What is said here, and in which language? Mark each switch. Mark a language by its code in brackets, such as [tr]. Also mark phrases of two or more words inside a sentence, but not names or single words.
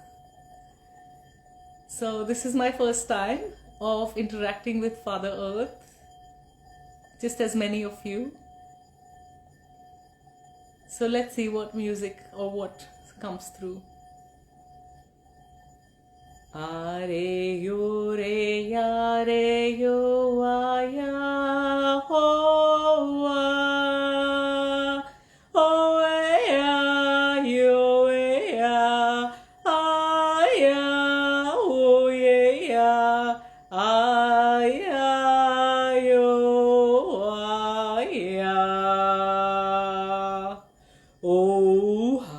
[en] So this is my first time of interacting with Father Earth, just as many of you. So let's see what music or what comes through. Are yo re ya re yo wa ya ho wa o ya yo ya a ya o ya a ya yo wa ya oh